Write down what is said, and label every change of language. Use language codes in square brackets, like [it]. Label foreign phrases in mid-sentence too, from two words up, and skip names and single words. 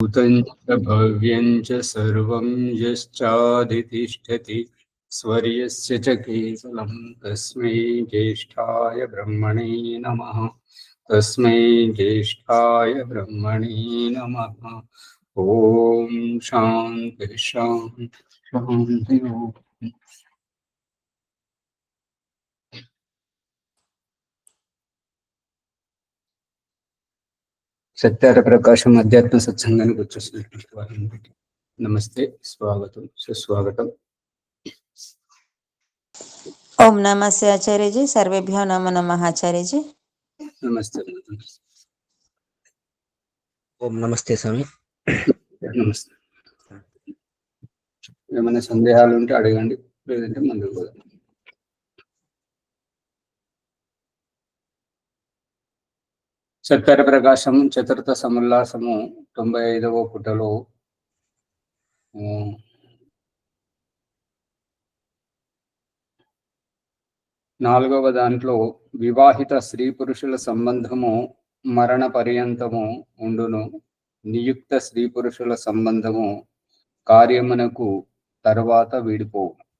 [sa] भूतं च भव्यं च सर्वं यश्चाधितिष्ठति स्वर्यस्य च केवलं तस्मै ज्येष्ठाय ब्रह्मणे नमः। तस्मै ज्येष्ठाय ब्रह्मणे नमः। ॐ शान्ति शान्ति शान्ति। [te] సత్యార ప్రకాశం అధ్యాత్మ సత్సంగానికి వచ్చేసినటువంటి వారిని నమస్తే, స్వాగతం, సుస్వాగతం. [sa] ओम नमस्ते आचार्य जी, सर्वेभ्यो नमो नमः आचार्य जी। [te] నమస్తే. ఓం నమస్తే స్వామి. నమస్తే. ఏమైనా సందేహాలు ఉంటే అడగండి, లేదంటే ముందుకు పోదాం. సత్యార ప్రకాశం చతుర్థ సముల్లాసము 95వ పుటలో 4వ దాంట్లో వివాహిత స్త్రీ పురుషుల సంబంధము మరణ పర్యంతము ఉండును, నియుక్త స్త్రీ పురుషుల సంబంధము కార్యమునకు తర్వాత వీడిపోవు.